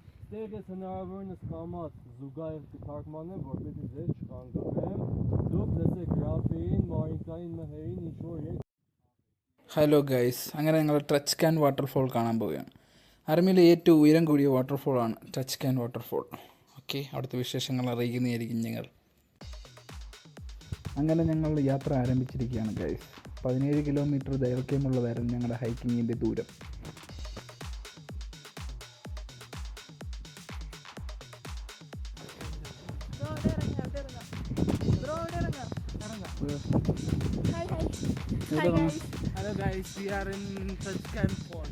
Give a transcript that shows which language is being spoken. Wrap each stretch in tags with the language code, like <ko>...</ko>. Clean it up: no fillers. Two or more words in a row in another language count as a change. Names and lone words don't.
<hy>Դերս հնարավորինս կամած զուգահեռ կթարգմանեմ, որպեսզի ձեզ չխանգարեմ։ Դուք լսեք ռապին, մարինկային մհերին ինչ-որ</hy> <en>Hello guys,</en> <ml>അങ്ങനെ ഞങ്ങൾ ടച്ച് ക്യാൻ വാട്ടർഫോൾ കാണാൻ പോവുകയാണ്. അർമിയിലെ ഏറ്റവും ഉയരം കൂടിയ വാട്ടർഫോളാണ് ടച്ച് ക്യാൻ വാട്ടർഫോൾ. ഓക്കെ, അവിടുത്തെ വിശേഷങ്ങൾ അറിയിക്കുന്നതായിരിക്കും ഞങ്ങൾ. അങ്ങനെ ഞങ്ങൾ യാത്ര ആരംഭിച്ചിരിക്കുകയാണ് ഗൈസ്. 17 കിലോമീറ്റർ ദൈർഘ്യമുള്ളതായിരുന്നു ഞങ്ങളുടെ ഹൈക്കിങ്ങിൻ്റെ ദൂരം.</ml> <en>Hi guys. Hello guys, we are in Touch Can Falls.</en>